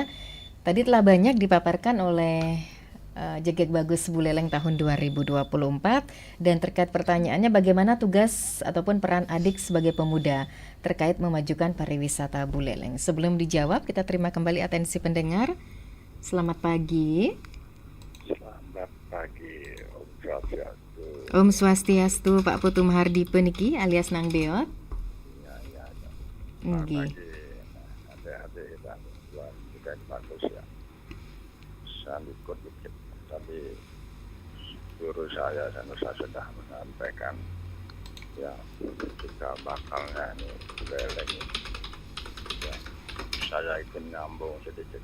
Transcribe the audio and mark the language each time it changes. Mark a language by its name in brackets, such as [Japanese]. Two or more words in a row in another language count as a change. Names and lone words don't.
[Indonesian] Tadi telah banyak dipaparkan oleh Jegek Bagus Buleleng tahun 2024, dan terkait pertanyaannya bagaimana tugas ataupun peran adik sebagai pemuda terkait memajukan pariwisata Buleleng. Sebelum dijawab, kita terima kembali atensi pendengar. Selamat pagi. Selamat pagi, [Balinese] Om Swastiastu. Om Swastiastu, Pak Putu Mahardipe niki alias Nang Beot. [Indonesian] Ya. [Balinese] Nggih. [Indonesian] Adik-adik dan juga bagus ya. Saya ikut dikit, tapi guru saya sudah menyampaikan ya juga bakalnya ini Buleleng ini. Ya, saya ikut nyambung sedikit.